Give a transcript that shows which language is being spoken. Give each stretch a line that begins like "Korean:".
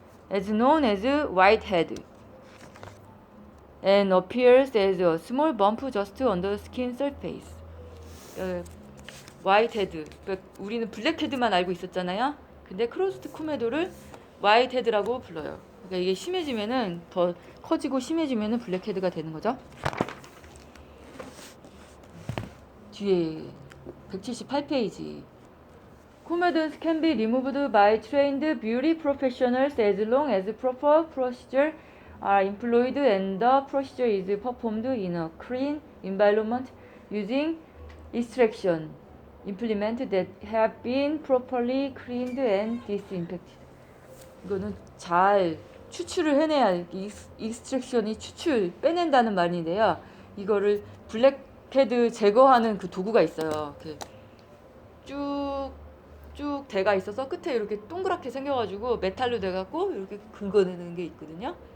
English: As known as whitehead, and appears as a small bump just on the skin surface.
Korean: whitehead, 우리는 블랙헤드만 알고 있었잖아요. 근데 크로스트 코메도를 whitehead라고 불러요. 그러니까 이게 심해지면은 더 커지고 심해지면은 블랙헤드가 되는 거죠. 뒤에 178페이지.
English: Comedons can be removed by trained beauty professionals as long as proper procedures are employed and the procedure is performed in a clean environment using extraction implements that have been properly cleaned and disinfected.
Korean: 이거는 잘 추출을 해내야, extraction이 빼낸다는 말인데요. 이거를 블랙헤드 제거하는 그 도구가 있어요. 쭉 대가 있어서 끝에 이렇게 동그랗게 생겨가지고 메탈로 돼갖고 이렇게 긁어내는 게 있거든요.